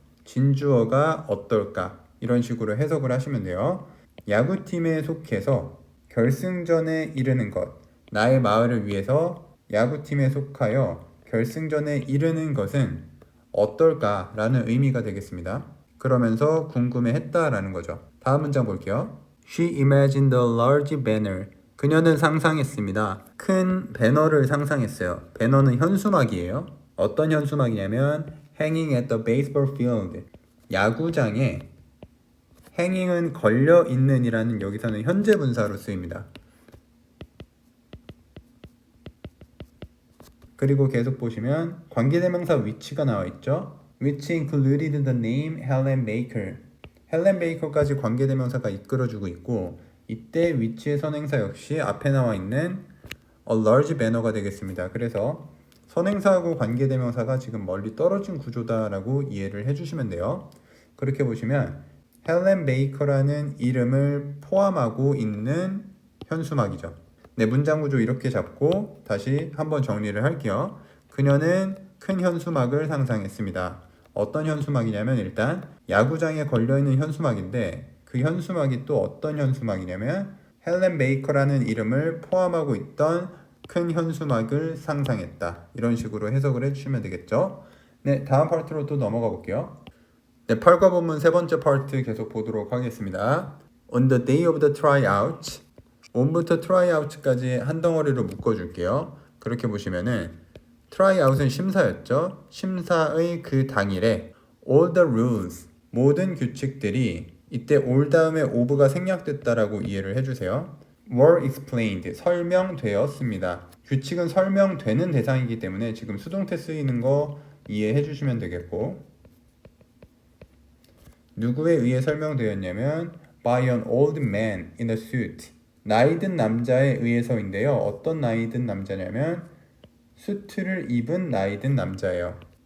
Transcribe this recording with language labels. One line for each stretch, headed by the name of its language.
Korean: 진주어가 어떨까 이런 식으로 해석을 하시면 돼요. 야구팀에 속해서 결승전에 이르는 것 나의 마을을 위해서 야구팀에 속하여 결승전에 이르는 것은 어떨까 라는 의미가 되겠습니다. 그러면서 궁금해했다 라는 거죠. 다음 문장 볼게요.
English: She imagined a large banner.
Korean: 그녀는 상상했습니다. 큰 배너를 상상했어요. 배너는 현수막이에요. 어떤 현수막이냐면
English: hanging at the baseball field.
Korean: 야구장에 hanging은 걸려 있는 이라는 여기서는 현재 분사로 쓰입니다. 그리고 계속 보시면 관계대명사 which가 나와 있죠.
English: which included the name Helen Baker.
Korean: 헬렌 베이커까지 관계대명사가 이끌어주고 있고 이때 which의 선행사 역시 앞에 나와 있는
English: a large banner
Korean: 가 되겠습니다. 그래서 선행사하고 관계대명사가 지금 멀리 떨어진 구조다라고 이해를 해주시면 돼요. 그렇게 보시면 헬렌 베이커라는 이름을 포함하고 있는 현수막이죠. 네, 문장 구조 이렇게 잡고 다시 한번 정리를 할게요. 그녀는 큰 현수막을 상상했습니다. 어떤 현수막이냐면 일단 야구장에 걸려있는 현수막인데 그 현수막이 또 어떤 현수막이냐면 헬렌 베이커라는 이름을 포함하고 있던 큰 현수막을 상상했다. 이런 식으로 해석을 해주시면 되겠죠. 네, 다음 파트로 또 넘어가 볼게요. 네, 8과 본문 세 번째 파트 계속 보도록 하겠습니다.
English: On the day of the tryout
Korean: on부터 tryout까지 한 덩어리로 묶어줄게요. 그렇게 보시면은 tryout은 심사였죠. 심사의 그 당일에
English: all the rules
Korean: 모든 규칙들이 이때 all 다음에 of가 생략됐다라고 이해를 해주세요.
English: were explained
Korean: 설명되었습니다. 규칙은 설명되는 대상이기 때문에 지금 수동태 쓰이는 거 이해해 주시면 되겠고 누구에 의해 설명되었냐면
English: by an old man in a suit
Korean: 나이든 남자에 의해서인데요. 어떤 나이든 남자냐면 수트를 입은 나이든 남자예요.